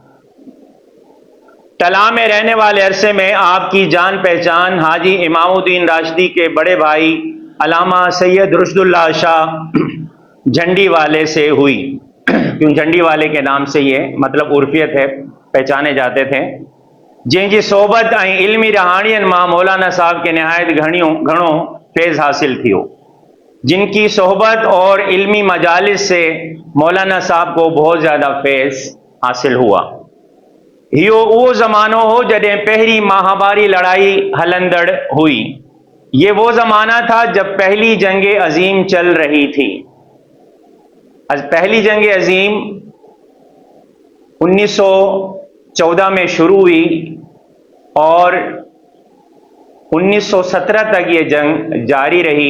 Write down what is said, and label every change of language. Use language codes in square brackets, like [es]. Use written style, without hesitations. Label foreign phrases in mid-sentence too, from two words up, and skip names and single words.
[hi] टलाह में रहने वाले अरसे में आपकी जान पहचान हाजी इमामुद्दीन राशदी के बड़े भाई अलामा सैयद रुशदुल्लाह शाह झंडी वाले से हुई। क्यों झंडी वाले के नाम से ये मतलब उर्फियत है, पहचाने जाते थे। [sd] जिनकी सोबत ऐं इल्मी रहाणियन मां मौलाना साहब के नहायत घणो फैज़ हासिल थियो। [hi] जिनकी सोहबत और इल्मी मजालिस से मौलाना साहब को बहुत ज़्यादा फैज़ हासिल हुआ। [sd] यो वो ज़मानो हो जॾहिं पहली महाबारी लड़ाई हलंदड़ हुई। [hi] ये वो ज़माना था जब पहली जंग अजीम चल रही थी। पहली जंग अजीम 1914 में शुरू हुई और 1917 तक ये जंग जारी रही।